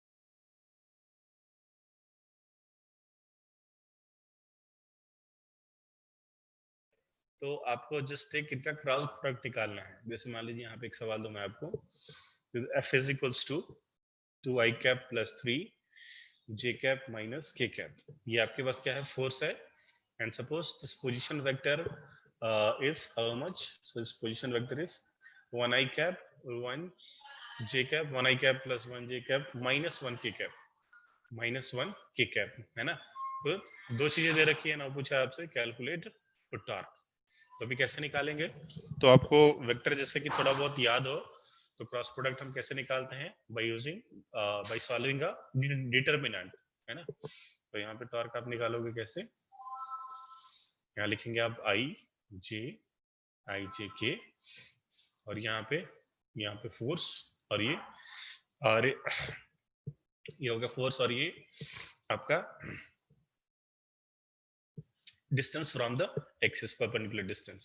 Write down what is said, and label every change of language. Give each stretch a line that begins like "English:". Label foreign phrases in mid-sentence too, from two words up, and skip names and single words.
Hindi: तो आपको जस्ट एक इनका
English: cross product
Hindi: निकालना है। जैसे मान लीजिए यहाँ पे एक सवाल दूं मैं आपको,
English: F is equals to 2i cap plus 3 j cap minus k cap.
Hindi: ये आपके पास क्या है, फोर्स है।
English: and suppose this position vector is how much? So this position vector is 1i cap 1 j cap 1i cap plus 1 j cap minus 1 k cap minus 1 k cap,
Hindi: है ना। तो दो चीजें दे रखी है ना, पूछा आपसे
English: calculate torque.
Hindi: तो अभी कैसे निकालेंगे, तो आपको वेक्टर जैसे कि थोड़ा बहुत याद हो तो
English: cross product
Hindi: हम कैसे निकालते हैं,
English: by using by solving a determinant,
Hindi: है ना। तो यहाँ पे टॉर्क आप निकालोगे कैसे, यहाँ लिखेंगे आप आई जे के, और यहाँ पे फोर्स, और ये होगा फोर्स, और ये आपका
English: distance from the axis, perpendicular distance.